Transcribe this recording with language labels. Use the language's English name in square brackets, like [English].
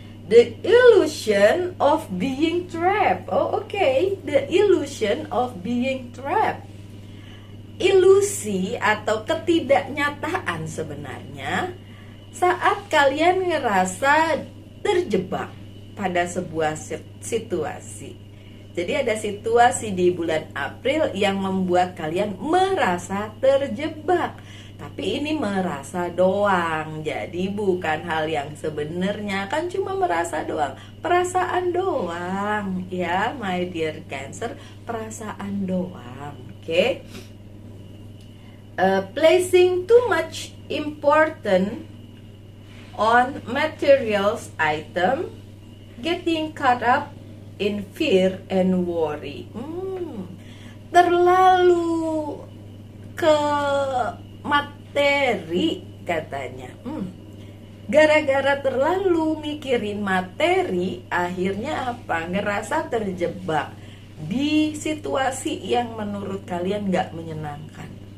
[English] The illusion of being trapped. Oh, oke. The illusion of being trapped. [Indonesian] Ilusi atau ketidaknyataan sebenarnya saat kalian ngerasa terjebak pada sebuah situasi. Jadi ada situasi di bulan April yang membuat kalian merasa terjebak. Tapi ini merasa doang. Jadi bukan hal yang sebenarnya, kan cuma merasa doang. Perasaan doang ya [English] my dear Cancer, [Indonesian] perasaan doang. Oke. [English] Placing too much important on materials item, getting caught up in fear and worry. [Indonesian] Terlalu ke materi katanya. Gara-gara terlalu mikirin materi, akhirnya apa? Ngerasa terjebak di situasi yang menurut kalian gak menyenangkan.